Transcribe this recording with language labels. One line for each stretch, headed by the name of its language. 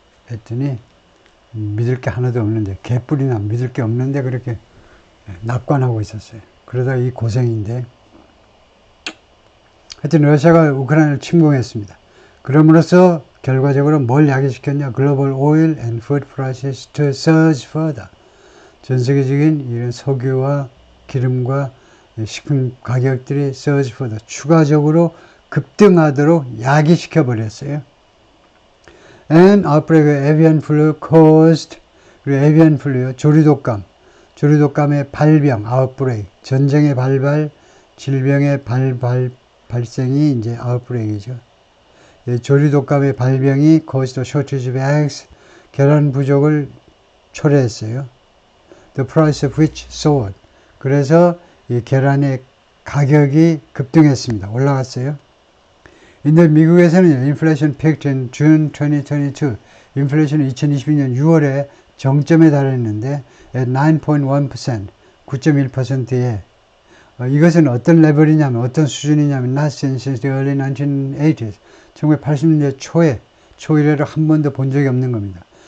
Korean: 했더니 믿을 게 하나도 없는데 개뿔이나 믿을 게 없는데 그렇게 낙관하고 있었어요. 그러다 이 고생인데 하여튼 러시아가 우크라이나를 침공했습니다. 그럼으로써 결과적으로 뭘 야기시켰냐?
English: Global oil and food prices to surge further.
Korean: 전 세계적인 이런 석유와 기름과 식품 가격들이
English: surge further.
Korean: 추가적으로 급등하도록 야기시켜 버렸어요.
English: And outbreak of avian flu caused
Korean: 그리고
English: avian flu요.
Korean: 조류독감의 발병, outbreak. 전쟁의 발발, 질병의 발생이 이제 outbreak이죠. 조류독감의 발병이
English: caused the shortage of eggs,
Korean: 계란 부족을 초래했어요.
English: The price of which soared.
Korean: 그래서 이 계란의 가격이 급등했습니다. 올라갔어요. 근데 미국에서는
English: inflation peaked in June 2022.
Korean: 인플레이션은 2022년 6월에 정점에 달했는데
English: at 9.1%,
Korean: 9.1%에 이것은 어떤 레벨이냐면, 어떤 수준이냐면,
English: not since the early 1980s.
Korean: 1980년대 초 이래로 한 번도 본 적이 없는 겁니다.